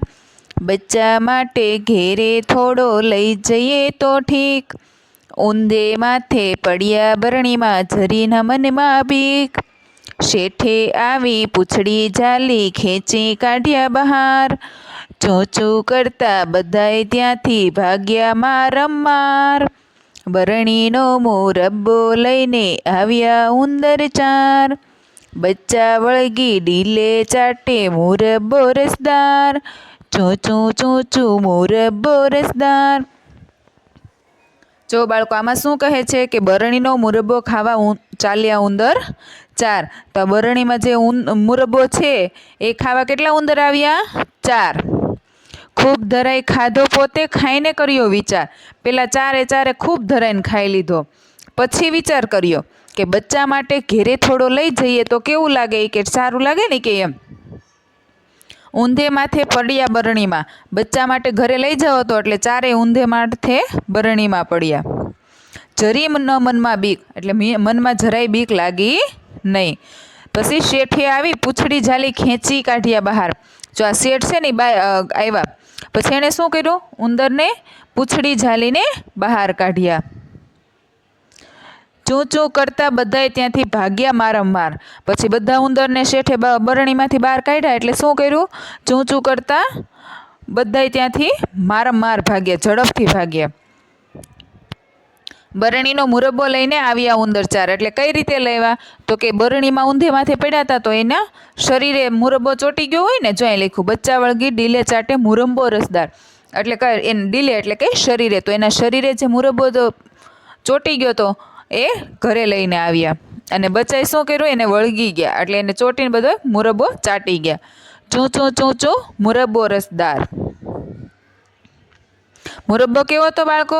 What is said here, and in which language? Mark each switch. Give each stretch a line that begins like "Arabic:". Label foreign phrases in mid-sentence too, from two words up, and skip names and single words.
Gujarati: બચ્ચા માટે ઘેરે થોડો લઈ જઈએ તો ઠીક, ઊંધે માથે પડિયા બરણી મેં ઝરી ન મન મેં બીક। શેઠે આવી પૂછડી જાલી ખેંચી કાઢિયા બહાર, ચૂંચૂં કરતા બધાએ ત્યાંથી ભાગ્યા મારમાર। બરણીનો મુરબ્બો લઈને આવ્યા ઉંદર ચાર, બચ્ચાં વળગી ડીલે ચાટે મુરબ્બો રસદાર, ચૂંચૂં ચૂંચૂં મુરબ્બો રસદાર, चूचू चूचू मुरब्बो रसदार। જો બાળકો આમાં શું કહે છે કે બરણીનો મુરબ્બો ખાવા ચાલ્યા ઉંદર ચાર। તો બરણી મેં જે મુરબ્બો છે એ ખાવા કેટલા ઉંદર આવ્યા? 4। ખૂબ ધરાઈ ખાધો પોતે ખાઈને કર્યો વિચાર। પેલા ચારે ચારે ખૂબ ધરાઈને ખાઈ લીધો, પછી વિચાર કર્યો કે બચ્ચાં માટે ઘેરે થોડો લઈ જઈએ તો કેવું લાગે, કે સારું લાગે ને કે એમ। ઊંધે માથે પડિયા બરણી મેં, બચ્ચાં માટે ઘરે લઈ જાઓ તો એટલે ચારે ઊંધે માથે બરણી મેં પડિયા। જરી ન મન મેં બીક, એટલે મન મેં જરાય બીક લાગી નહીં। પછી શેઠે આવી પૂછડી ઝાલી ખેંચી કાઢિયા બહાર। જો આ શેઠ છે ને આવ્યા પછી એણે શું કર્યું? ઉંદર ને પૂછડી ઝાલીને બહાર કાઢિયા। ચૂં ચૂં કરતા બધાએ ત્યાંથી ભાગ્યા મારમાર। પછી બધા ઉંદર ને શેઠે बरણીમાંથી બહાર કાઢ્યા એટલે શું કર્યું? ચૂં ચૂં કરતા બધાએ ત્યાંથી મારમાર ભાગ્યા, ઝડપથી ભાગ્યા। બરણીનો મુરબ્બો લઈને આવ્યા ઉંદર ચાર, એટલે કઈ રીતે લેવા? તો કે બરણીમાં ઊંધે માથે પડ્યા હતા તો એના શરીરે મુરબ્બો ચોટી ગયો હોય ને। जो અહીં લખ્યું બચ્ચાં વળગી ડીલે ચાટે મુરબ્બો રસદાર, એટલે કે એન ડીલે એટલે કે શરીરે, તો એના શરીરે જે મુરબ્બો ચોટી ગયો તો એ ઘરે લઈને આવ્યા અને બચ્ચાએ શું કર્યું? એને વળગી ગયા, એટલે એને ચોટીને બધો મુરબ્બો ચાટી ગયા। ચૂં ચૂં ચૂં ચૂં મુરબ્બો રસદાર। મુરબ્બો કેવો હતો બાળકો?